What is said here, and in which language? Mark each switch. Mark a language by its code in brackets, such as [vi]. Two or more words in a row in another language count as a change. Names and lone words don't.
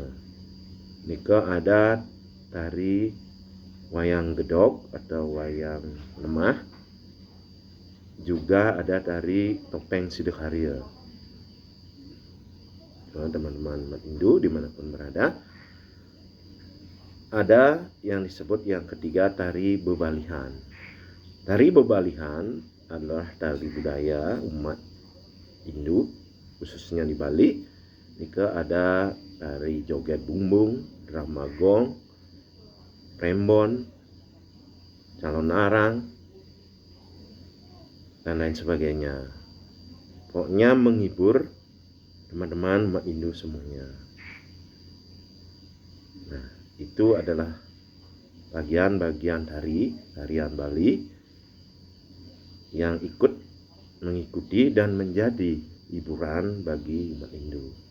[id] Nika ada tari wayang gedok atau wayang lemah, juga ada tari topeng Sidakarya. Teman-teman umat Hindu dimanapun berada, ada yang disebut yang ketiga tari bebalihan. Tari bebalihan adalah tari budaya umat Hindu khususnya di Bali. Nika ada tari joget bumbung, drama gong, rembon, calon arang, dan lain sebagainya. Pokoknya menghibur teman-teman umat Hindu semuanya. Nah, itu adalah bagian-bagian tarian Bali yang ikut mengikuti dan menjadi hiburan bagi umat Hindu.